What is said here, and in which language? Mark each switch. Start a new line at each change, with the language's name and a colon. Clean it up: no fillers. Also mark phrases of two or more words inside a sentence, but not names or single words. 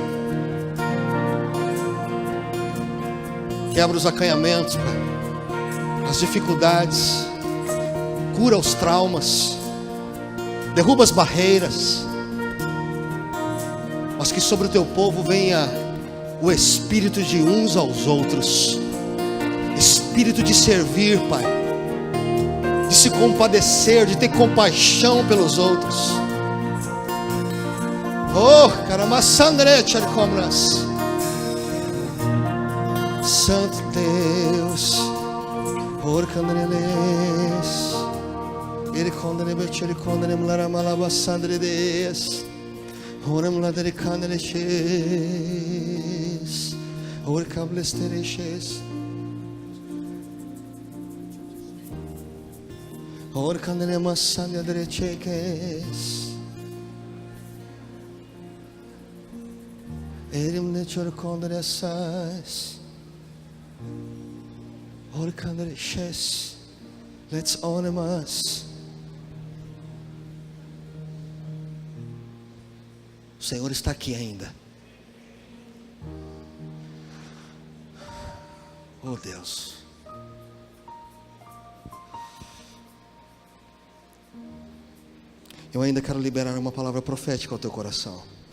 Portuguese: Quebra os acanhamentos, Pai, as dificuldades, cura os traumas, derruba as barreiras, mas que sobre o teu povo venha o espírito de uns aos outros, espírito de servir, Pai, de se compadecer, de ter compaixão pelos outros. Oh, caramassandre charcomras. Santo Deus, orcandeles, ele condene bechere condene mlara malabasandre des, orem ladere candeleches, orcablestereches, orcandene massandre derecheques, erim ne chorcondere assas.
English: Let's honor us.
Portuguese: O Senhor está aqui ainda. Oh Deus. Eu ainda quero liberar uma palavra profética ao teu coração.